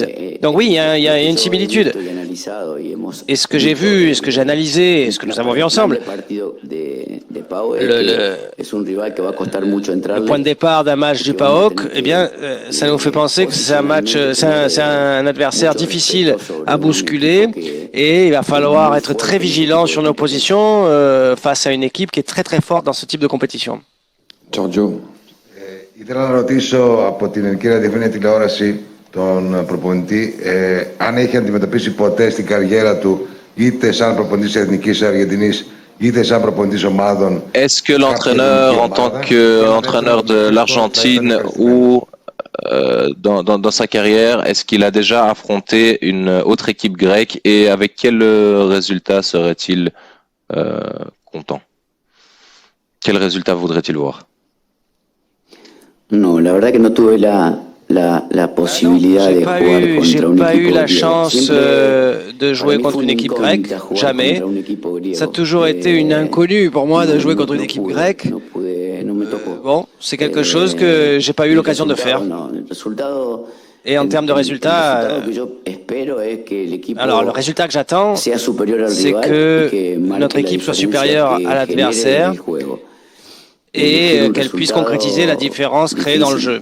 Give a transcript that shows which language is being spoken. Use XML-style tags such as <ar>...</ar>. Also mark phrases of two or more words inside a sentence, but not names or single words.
<fr>Donc oui, il y a une similitude. Et ce que j'ai vu, et ce que j'ai analysé, et ce que nous avons vu ensemble, le point de départ d'un match du PAOK, eh bien, ça nous fait penser que c'est un adversaire difficile à bousculer, et il va falloir être très vigilant sur nos positions face à une équipe qui est très très forte dans ce type de compétition. Giorgio.</fr> <el>Ήθελα να ρωτήσω από την ελληνική ραδιοφωνία τηλεόραση τον προπονητή αν έχει αντιμετωπίσει ποτέ στην καριέρα του είτε σαν προπονητής Εθνικής Αργεντινής είτε σαν προπονητής ομάδων.</el> <fr>Est-ce que l'entraîneur, en tant qu'entraîneur de l'Argentine ou dans sa carrière, est-ce qu'il a déjà affronté une autre équipe grecque et avec quel résultat serait-il content? Quel résultat voudrait-il voir?</fr> <es>No, la verdad que no tuve la possibilità de jugar</es> <fr>contre un pas eu la</fr> <es>equipo</es> <fr>chance de jouer contre une équipe grecque, jamais. Ça a toujours été une inconnue pour moi de jouer contre une équipe grecque. Bon, c'est quelque chose que j'ai pas eu l'occasion de faire. Et en termes de résultats, alors le résultat que j'attends, c'est que notre équipe soit supérieure à l'adversaire et qu'elle puisse concrétiser la différence créée dans le jeu.</fr>